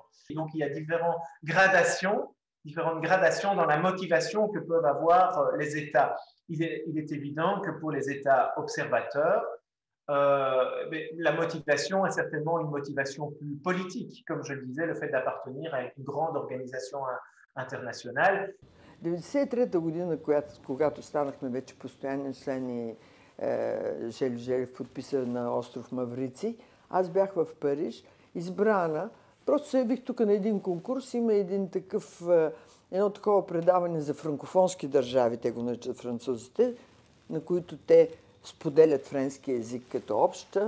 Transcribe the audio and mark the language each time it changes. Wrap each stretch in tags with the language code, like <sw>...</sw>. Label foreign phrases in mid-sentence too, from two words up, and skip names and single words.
<fr>Et donc il y a différentes gradations dans la motivation que peuvent avoir les États. Il est évident que pour les États observateurs, la motivation est certainement une motivation plus politique, comme je le disais, le fait d'appartenir à une grande organisation internationale.</fr> <bg>1993 година, когато станахме вече постоянен член и Желев Желев подписа на остров Мавриций, аз бях в Париж, избрана. Просто се явих тук на един конкурс, има едно такова предаване за франкофонски държави, те го наричат французите, на които те споделят френски език като обща.</bg>